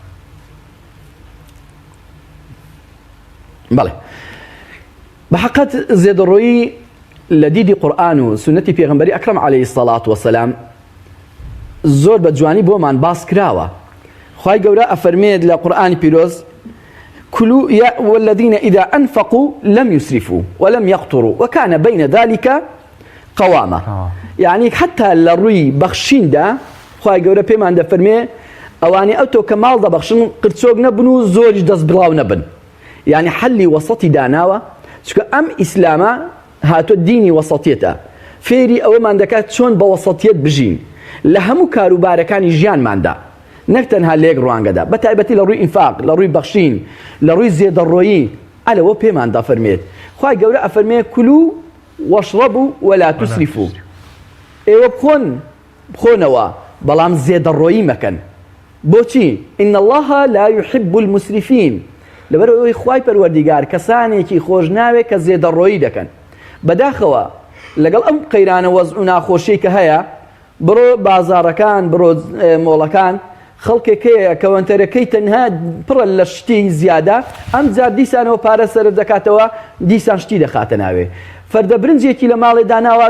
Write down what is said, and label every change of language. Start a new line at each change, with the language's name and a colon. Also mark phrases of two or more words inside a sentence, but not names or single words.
Central Kurdish: بەڵێ بەحەقەت زیادەڕۆیی لە دیدی قورئان و سنەتی پێغەمبەری ئەکرەم
Arabic: عەلەیهی سەڵات وەسەلام
Central Kurdish: زۆر بە جوانی بۆمان باس کراوە خوای گەورە ئەفەرمێت لە قورئانی پیرۆز
Arabic: كلوا والذين إذا أنفقوا لم يسرفوا ولم يقتروا وكان بين ذلك قواما يعني حتى للروي
Central Kurdish: بخشين دا خوای گەورە پێمان دەفەرمێ ئەوانەی ئەو تۆ کە ماڵ دەبەخشن قرچۆک نەبن و زۆریش دەست بڵاو نەبن یعنی حەلی وەسەتی داناوە چونکە ئەم ئیسلامە هاتۆ دینی وەسەتیەتە فێری ئەوەمان دەکات چۆن بە وەسەتیەت بژین لە هەموو کاروبارەکانی ژیانماندا نەک تەنها لێک ڕوانگەدا بە تایبەتی لە ڕووی ئینفاق لە ڕووی بەخشین لە ڕووی زێدەڕۆیی ئەلەوە پێمان دەفەرمێت خوای گەورە ئەفەرمێ
Arabic: کولو وەشڕەبوا وەلا توسریفوا
Central Kurdish: ئێوە بخۆنەوە بەڵام زێدەڕۆیی مەکەن بۆچی
Arabic: إن الله لا يحب المسرفين
Central Kurdish: لەبەرەوەی خوای پەروەردیگار کەسانێکی خۆشناوێت کە زێدەڕۆیی دەکەن بەداخەوە لەگەڵ ئەم قەیرانە وەزع و ناخۆشیی کە هەیە بڕۆ بازارەکان بڕۆ مۆڵەکان خەڵکێک هەیە کەوەنتەرەکەی تەنها پڕە لە شتی زیادە ئەم جار دیسانەوە پارە سەرف دەکاتەوە دیسان شتی دەخاتە ناوێ فەردە برنجێکی لە ماڵێ داناوە